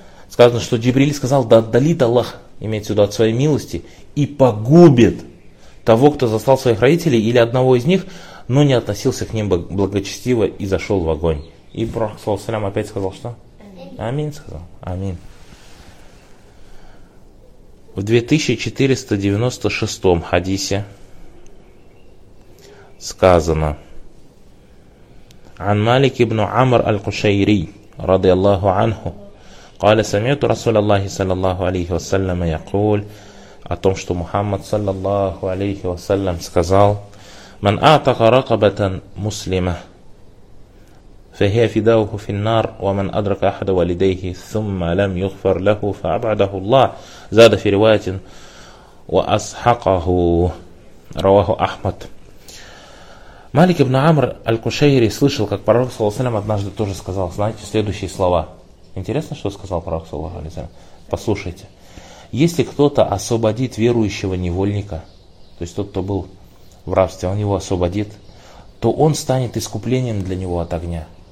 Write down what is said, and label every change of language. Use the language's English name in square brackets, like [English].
[Russian] Сказано, что Джибриль сказал, да отдалит Аллах, имеется в виду, от своей милости, и погубит того, кто застал своих родителей или одного из них, но не относился к ним благочестиво и зашел в огонь. И пророк, саллаллаху алейхи ва саллям, опять сказал, что? Амин. Амин сказал. Амин. В 2496 хадисе сказано: «Ан Малик ибн Амр аль-Кушайри, ради Аллаху анху, [Arabic] قال سمعت رسول الله صلى الله عليه وسلم يقول [Russian] о том, что Мухаммад [Arabic] صلى الله عليه وسلم [Russian] сказал: [Arabic] من أعتق رقبة مسلمة فهي فداه في النار ومن أدرك أحد والديه ثم لم يغفر له فأبعده الله زاد في رواية وأسحقه رواه أحمد. [Russian] Малик ибн Амр аль-Кушайри слышал, как пророк [Arabic] صلى الله عليه وسلم [Russian] однажды тоже сказал, знаете, следующие слова. Интересно, что сказал пророк, саллаллаху алейхи ва саллям? Послушайте. Если кто-то освободит верующего невольника, то есть тот, кто был в рабстве, он его освободит, то он станет искуплением для него от огня.